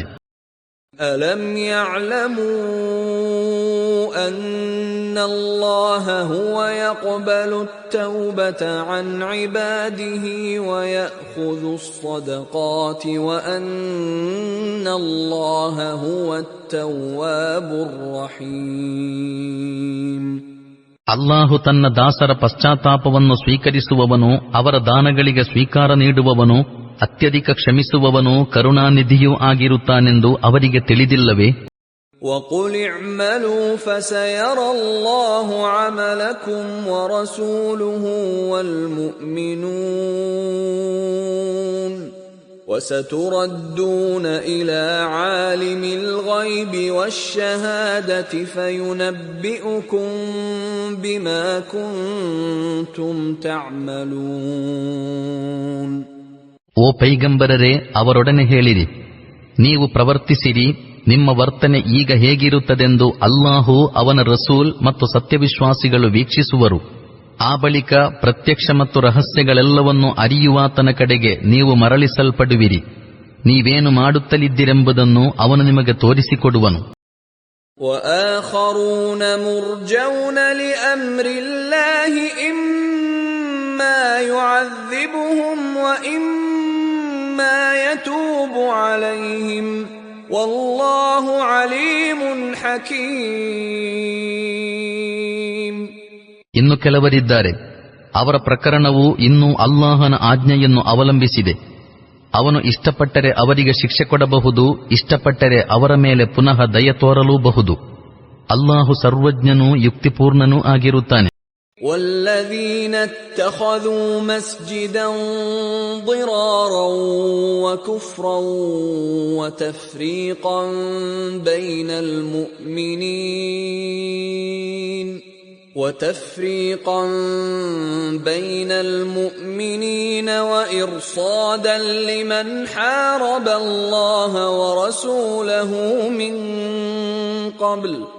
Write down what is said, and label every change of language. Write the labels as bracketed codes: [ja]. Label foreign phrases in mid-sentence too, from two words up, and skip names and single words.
[ar] ألم يعلموا أن الله هو يقبل التوبة عن عباده ويأخذ الصدقات وأن الله هو التواب الرحيم. [kn] ಅಲ್ಲಾಹು ತನ್ನ ದಾಸರ ಪಶ್ಚಾತ್ತಾಪವನ್ನು ಸ್ವೀಕರಿಸುವವನು, ಅವರ ದಾನಗಳಿಗೆ ಸ್ವೀಕಾರ ನೀಡುವವನು, ಅತ್ಯಧಿಕ ಕ್ಷಮಿಸುವವನು, ಕರುಣಾನಿಧಿಯೂ ಆಗಿರುತ್ತಾನೆಂದು ಅವರಿಗೆ ತಿಳಿದಿಲ್ಲವೇ? [ar] وَقُلِ اعْمَلُوا فَسَيَرَى اللَّهُ عَمَلَكُمْ وَرَسُولُهُ وَالْمُؤْمِنُونَ وَسَتُرَدُّونَ إِلَى عَالِمِ الْغَيْبِ وَالشَّهَادَةِ فَيُنَبِّئُكُم بِمَا كُنتُمْ تَعْمَلُونَ. [kn] ಓ ಪೈಗಂಬರರೇ, ಅವರೊಡನೆ ಹೇಳಿರಿ, ನೀವು ಪ್ರವರ್ತಿಸಿರಿ, ನಿಮ್ಮ ವರ್ತನೆ ಈಗ ಹೇಗಿರುತ್ತದೆಂದು ಅಲ್ಲಾಹು, ಅವನ ರಸೂಲ್ ಮತ್ತು ಸತ್ಯವಿಶ್ವಾಸಿಗಳು ವೀಕ್ಷಿಸುವರು. ಆ ಬಳಿಕ ಪ್ರತ್ಯಕ್ಷ ಮತ್ತು ರಹಸ್ಯಗಳೆಲ್ಲವನ್ನೂ ಅರಿಯುವಾತನ ಕಡೆಗೆ ನೀವು ಮರಳಿಸಲ್ಪಡುವಿರಿ. ನೀವೇನು ಮಾಡುತ್ತಲಿದ್ದಿರೆಂಬುದನ್ನು ಅವನು ನಿಮಗೆ ತೋರಿಸಿಕೊಡುವನು. [ar] وَآخَرُونَ مُرْجَوْنَ لِأَمْرِ اللَّهِ إِمَّا يُعَذِّبُهُمْ وَإِمَّا يَتُوبُ عَلَيْهِمْ وَاللَّهُ عَلِيمٌ حَكِيمٌ. [kn] ಇನ್ನು ಕೆಲವರಿದ್ದಾರೆ, ಅವರ ಪ್ರಕರಣವು ಇನ್ನೂ ಅಲ್ಲಾಹನ ಆಜ್ಞೆಯನ್ನು ಅವಲಂಬಿಸಿದೆ. ಅವನು ಇಷ್ಟಪಟ್ಟರೆ ಅವರಿಗೆ ಶಿಕ್ಷೆ ಕೊಡಬಹುದು, ಇಷ್ಟಪಟ್ಟರೆ ಅವರ ಮೇಲೆ ಪುನಃ ದಯ ತೋರಲೂಬಹುದು. ಅಲ್ಲಾಹು ಸರ್ವಜ್ಞನೂ ಯುಕ್ತಿಪೂರ್ಣನೂ ಆಗಿರುತ್ತಾನೆ. [ar] والذين اتخذوا مسجدا ضرارا وكفرا وتفريقا بين المؤمنين وإرصادا لمن حارب الله ورسوله من قبل